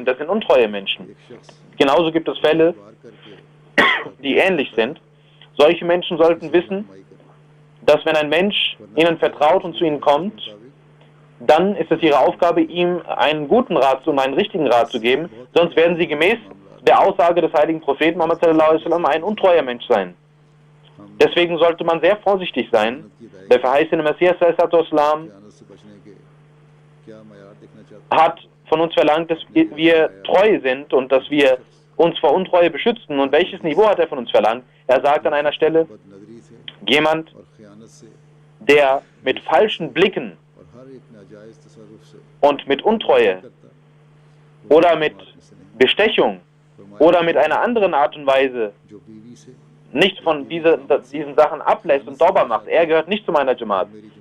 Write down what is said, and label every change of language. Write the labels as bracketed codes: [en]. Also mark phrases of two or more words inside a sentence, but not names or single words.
[de] Das sind untreue Menschen. Genauso gibt es Fälle, die ähnlich sind. Solche Menschen sollten wissen, dass wenn ein Mensch ihnen vertraut und zu ihnen kommt, dann ist es ihre Aufgabe, ihm einen guten Rat und einen richtigen Rat zu geben, sonst werden sie gemäß der Aussage des heiligen Propheten Muhammad [ar] صلى الله عليه وسلم [de] ein untreuer Mensch sein. Deswegen sollte man sehr vorsichtig sein. Der verheißene Messias [ar] صلى الله عليه وسلم [de] hat von uns verlangt, dass wir treu sind und dass wir uns vor Untreue beschützen. Und welches Niveau hat er von uns verlangt? Er sagt an einer Stelle, jemand, der mit falschen Blicken und mit Untreue oder mit Bestechung oder mit einer anderen Art und Weise nicht von diesen Sachen ablässt und sauber macht, er gehört nicht zu meiner Jamaat.